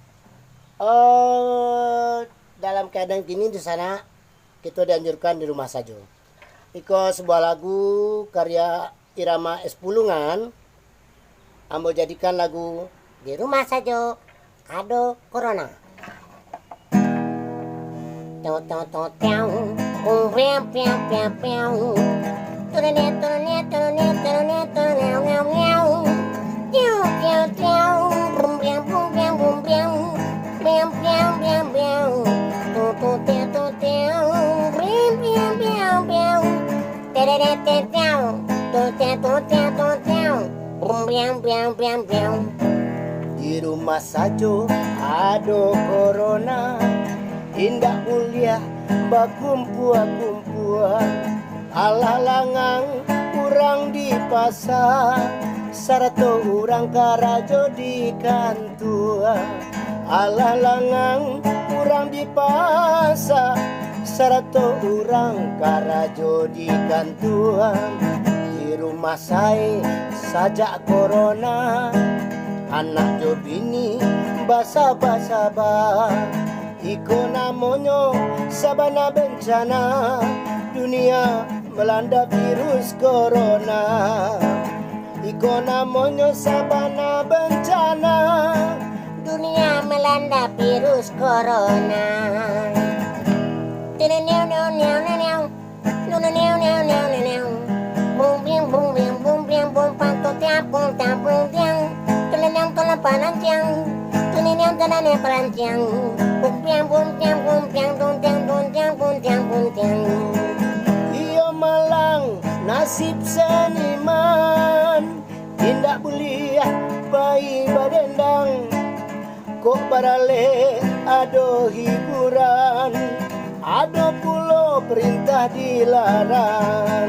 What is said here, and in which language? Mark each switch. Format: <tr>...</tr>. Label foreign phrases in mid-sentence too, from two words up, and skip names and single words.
<id>Dalam keadaan gini di sana kita dianjurkan di rumah saja.</id> <min>Iko sebuah lagu karya Irama S. Pulungan, ambo jadikan lagu Di rumah saja, ado corona. Toto tiau, piau piau piau piau. Turunet turunet turunet turunet turunet miau miau. Tiau tiau tiau, bum piau bum piau bum piau. Piau piau piau piau. Toto tiau tiau, piau piau piau piau. Tereret tiau, toto tiau tiau. Bum piau piau piau piau. di rumah saja ado corona, indah kuliah bakumpua-kumpua, alah langang kurang di pasar, sarato urang karajo di kantua, alah langang kurang di pasar, sarato urang karajo di kantua. Di rumah saya sajak corona, anak jo bini basa-basa iko namanya sabana bencana, dunia melanda virus corona. Iko namanya sabana bencana, Dunia melanda virus corona. Tineneu neu neu neu neu. Neu neu neu neu neu neu. Bum bing bum bing bum bing bum panto tiang bum tiang bum tiang. Tineneu tola panantiang. Tineneu tanane panantiang. Bum tiang bum tiang bum tiang dun tiang dun tiang bum tiang bum tiang. iyo malang nasib seniman, tindak belia bayi badendang, kok barale ado hiburan, ado pulo perintah dilarang.</min>